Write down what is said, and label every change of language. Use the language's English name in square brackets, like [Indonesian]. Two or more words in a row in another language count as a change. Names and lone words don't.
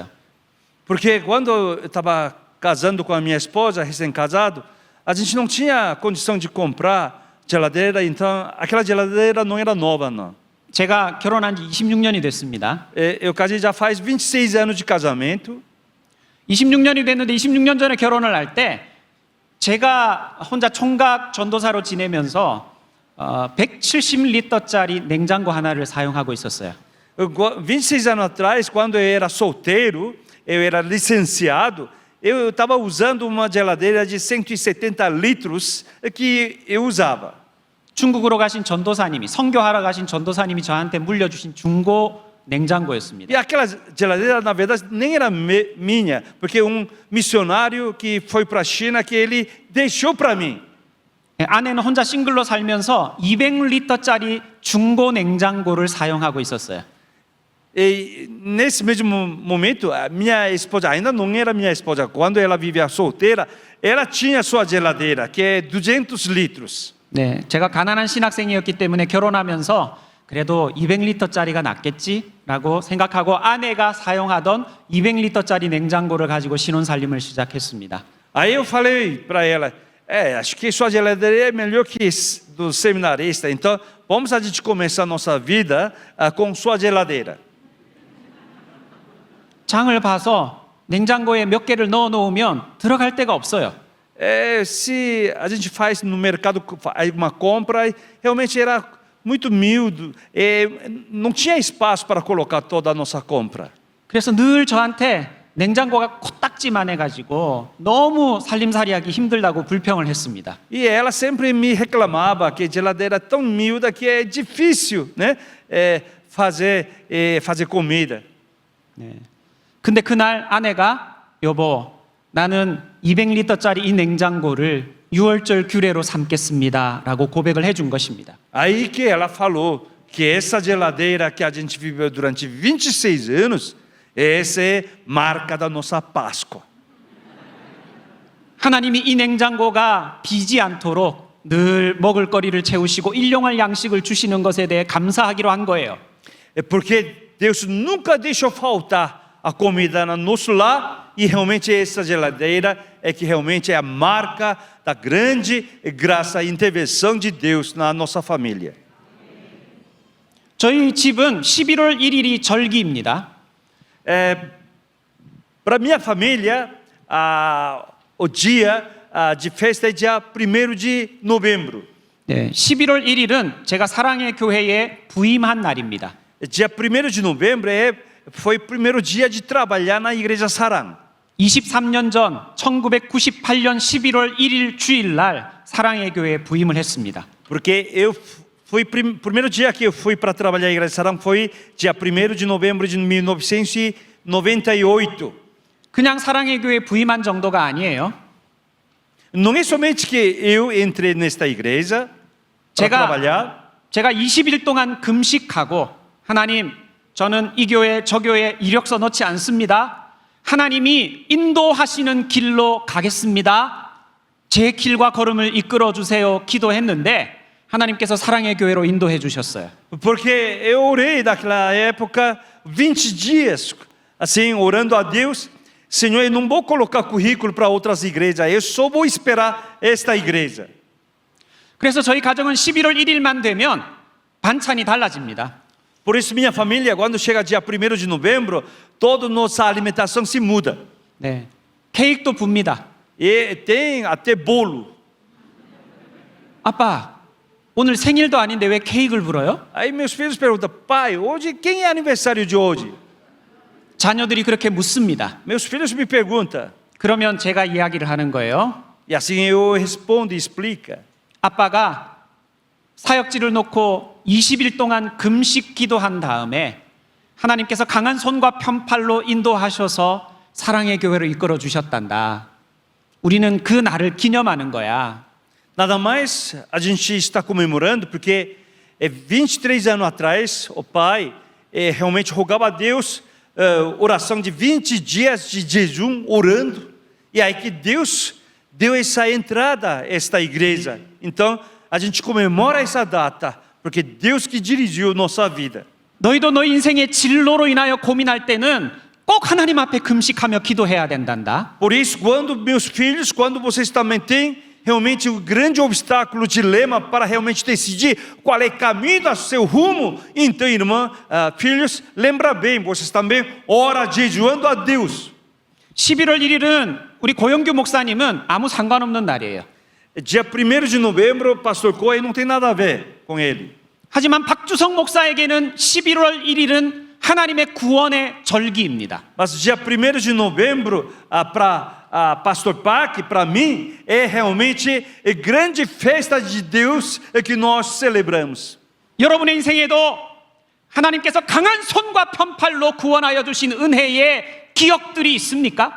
[Portuguese] Porque quando eu estava casando com a minha esposa, recém-casado, a gente não tinha condição de comprar geladeira, então aquela geladeira não era nova, não. [Korean] 제가 결혼한 지 26년이 됐습니다. [Portuguese] Eu casei já faz 26 anos de casamento. [Korean] 26년이 됐는데 26년 전에 결혼을 할 때 제가 혼자 총각 전도사로 지내면서 170리터짜리 냉장고 하나를 사용하고 있었어요. [Portuguese] 26 anos atrás, quando eu era solteiro, eu era licenciado, eu estava usando uma geladeira de 170 litros que eu usava. [Korean] 중국으로 가신 전도사님이 선교하러 가신 전도사님이 저한테 물려주신 중고 냉장고였습니다. [Portuguese] E aquela geladeira, na verdade, nem era minha, porque missionário que foi para a China, que ele deixou para mim. [Korean] 아내는 혼자 싱글로 살면서 200리터짜리 중고 냉장고를 사용하고 있었어요. [Portuguese] E nesse mesmo momento, a minha esposa ainda não era minha esposa. Quando ela vivia solteira, ela tinha sua geladeira, que é 200 litros. [Korean] 네, 제가 가난한 신학생이었기 때문에 결혼하면서 그래도 200리터짜리가 낫겠지라고 생각하고 아내가 사용하던 200리터짜리 냉장고를 가지고 신혼살림을 시작했습니다. [Portuguese] Aí eu falei para ela, acho que sua geladeira é melhor que do seminarista, então vamos a gente começar a nossa vida com sua geladeira. [Korean] 장을 봐서 냉장고에 몇 개를 넣어 놓으면 들어갈 데가 없어요. [Portuguese] Se a gente faz no mercado uma compra, realmente era muito miúdo, não tinha espaço para colocar toda a nossa compra. [Korean] 그래서 늘 저한테 냉장고가 코딱지만 해가지고 너무 살림살이하기 힘들다고 불평을 했습니다. [Portuguese] E ela sempre me reclamava que a geladeira é tão miúda que é difícil, né, fazer comida. [Korean] 근데 그날 아내가 여보, 나는 200리터짜리 이 냉장고를 6월절 규례로 삼겠습니다라고 고백을 해준 것입니다. [Portuguese] Aí que ela falou que essa geladeira que a gente viveu durante 26 anos, essa é marca da nossa Páscoa. [Korean] 하나님이 이 냉장고가 비지 않도록 늘 먹을거리를 채우시고 일용할 양식을 주시는 것에 대해 감사하기로 한 거예요. [Portuguese] É porque Deus nunca deixou faltar a comida no nosso lar, e realmente essa geladeira é que realmente é a marca da grande graça e intervenção de Deus na nossa família. [Korean] 저희 집은 11월 1일이 절기입니다. [Portuguese] Para minha família, o dia de festa é dia 1º de novembro. [Korean] 네, 11월 1일은 제가 사랑의 교회에 부임한 날입니다. [Portuguese] Dia 1º de novembro foi o primeiro dia de trabalhar na Igreja Sarang. [Korean] 23년 전 1998년 11월 1일 주일 날 사랑의 교회에 부임을 했습니다. [Portuguese] Porque eu fui primeiro dia que eu fui para trabalhar na Igreja Sarang foi dia 1º de novembro de 1998. [Korean] 그냥 사랑의 교회에 부임한 정도가 아니에요. [Portuguese] Não é somente que eu entrei nesta igreja para trabalhar. [Korean] 제가 20일 동안 금식하고 하나님, 저는 이 교회 저 교회 이력서 넣지 않습니다. 하나님이 인도하시는 길로 가겠습니다. 제 길과 걸음을 이끌어 주세요. 기도했는데 하나님께서 사랑의 교회로 인도해 주셨어요. [Portuguese] Porque eu orei naquela época 20 dias, assim, orando a Deus. Senhor, eu não vou colocar currículo para outras igrejas, eu só vou esperar esta igreja. [Korean] 그래서 저희 가정은 11월 1일만 되면 반찬이 달라집니다. [Portuguese] Por isso minha família, quando chega dia 1º de novembro, toda nossa alimentação se muda. [Korean] 네, 케이크도 붑니다. [Portuguese] E tem até bolo. [Korean] 아빠, 오늘 생일도 아닌데 왜 케이크를 불어요? [Portuguese] Aí meus filhos perguntam, pai, hoje quem é aniversário de hoje? [Korean] 자녀들이 그렇게 묻습니다. [Portuguese] Meus filhos me perguntam. [Korean] 그러면 제가 이야기를 하는 거예요. [Portuguese] E assim eu respondo e explico. [Korean] 아빠가 사역지를 놓고 20일 동안 금식 기도한 다음에 하나님께서 강한 손과 편팔로 인도하셔서 사랑의 교회로 이끌어 주셨단다. 우리는 그 날을 기념하는 거야. [Portuguese] Nada mais, a gente está comemorando porque 23 anos atrás, o pai realmente rogava a Deus, oração de 20 dias de jejum, orando, e aí que Deus deu essa entrada a esta igreja. Então, a gente comemora essa data, porque Deus que dirigiu nossa vida. [Korean] 너희도 너희 인생의 진로로 인하여 고민할 때는 꼭 하나님 앞에 금식하며 기도해야 된단다. [Portuguese] Por isso, quando meus filhos, quando vocês também têm realmente um grande obstáculo, dilema para realmente decidir qual é o caminho do seu rumo, então, irmã, filhos, lembra bem, vocês também ora jejuando a Deus. [Korean] 11월 1일은 우리 고영규 목사님은 아무 상관없는 날이에요. [Portuguese] Dia 1º de novembro, pastor Cohen não tem nada a ver com ele. [Korean] 하지만 박주성 목사에게는 11월 1일은 하나님의 구원의 절기입니다. [Portuguese] Mas dia 1º de novembro, para pastor Park, para mim, é realmente a grande festa de Deus que nós celebramos. [Korean] 여러분의 인생에도 하나님께서 강한 손과 편팔로 구원하여 주신 은혜의 기억들이 있습니까?